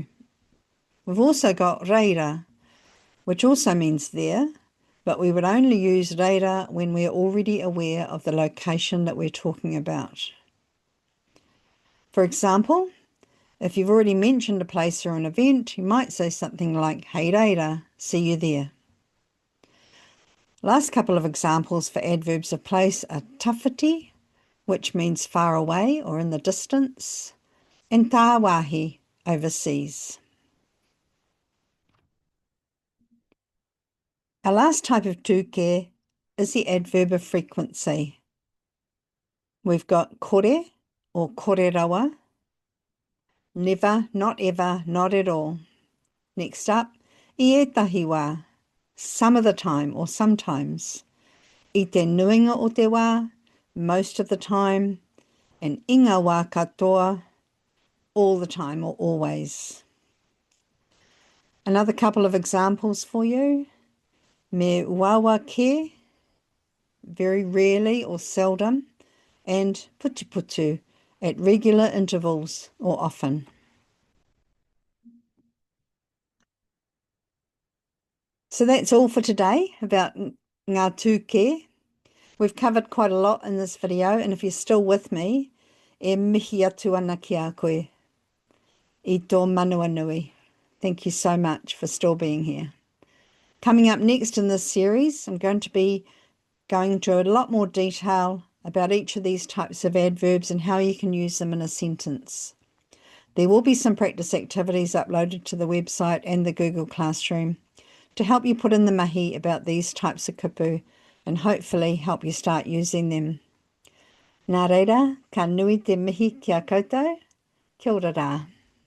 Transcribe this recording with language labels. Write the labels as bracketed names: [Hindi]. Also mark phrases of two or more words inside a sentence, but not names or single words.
[English] We've also got reira, which also means there, but we would only use reira when we're already aware of the location that we're talking about. For example, if you've already mentioned a place or an event, you might say something like, [Māori] hei reira, [English] see you there. Last couple of examples for adverbs of place are tawhiti, which means far away or in the distance, and tāwahi, overseas. Our last type of tūkē is the adverb of frequency. We've got kore or [Māori] kore rawa, [English] never, not ever, not at all. Next up, [Māori] i etahi wā, [English] some of the time or sometimes. [Māori] I te nuinga o te wā, [English] most of the time. [Māori] And inga wā katoa, [English] all the time or always. Another couple of examples for you. [Māori] Me wawa ke, [English] very rarely or seldom. And putu, at regular intervals or often. So that's all for today about [Māori] ngā tūkē. [English] We've covered quite a lot in this video, and if you're still with me, [Māori] e mihi atu ana ki a koe. I tō manua nui. [English] Thank you so much for still being here. Coming up next in this series, I'm going to be going into a lot more detail about each of these types of adverbs and how you can use them in a sentence. There will be some practice activities uploaded to the website and the Google Classroom to help you put in the mihi about these types of kupu and hopefully help you start using them. [Māori] Nā reira, ka nui te mihi ki a koutou. Kia ora rā.